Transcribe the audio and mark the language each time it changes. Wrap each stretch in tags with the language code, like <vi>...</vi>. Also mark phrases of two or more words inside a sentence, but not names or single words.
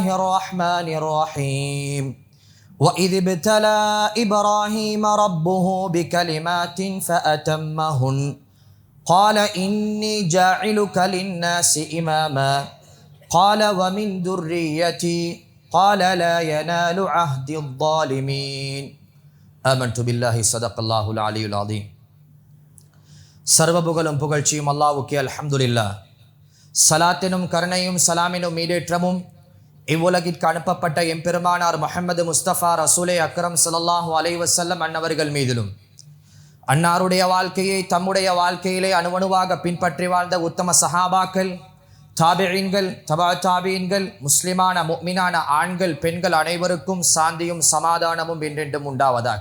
<ar>الرحمن الرحيم وإذ ابتلى إبراهيم ربه بكلمات فأتمهن قال إني جاعلك للناس إماما قال ومن ذريتي قال لا ينال عهد الظالمين آمنت بالله صدق الله العلي العظيم</ar> <ta>சர்வபுகழும் புகழ்ச்சியும் அல்லாஹ்வுக்கே</ta> <ar>அல்ஹம்துலில்லாஹ்.</ar> <ta>சலாத்தினும் கருணையும் சலாமினும் மீடேற்றமும் இவ்வுலகிற்கு அனுப்பப்பட்ட எம்பெருமானார் முஹம்மது முஸ்தபா ரசூலே அக்ரம்</ta> <ar>صلى الله عليه وسلم</ar> <ta>அன்னவர்கள் மீதிலும் அன்னாருடைய வாழ்க்கையை தம்முடைய வாழ்க்கையிலே அணுவணுவாக பின்பற்றி வாழ்ந்த உத்தம சஹாபாக்கள், தாபிஈன்கள், தபா தாபிஈன்கள், முஸ்லிமான முஃமினான ஆண்கள் பெண்கள் அனைவருக்கும் சாந்தியும் சமாதானமும் என்றென்றும் உண்டாவதாக.</ta>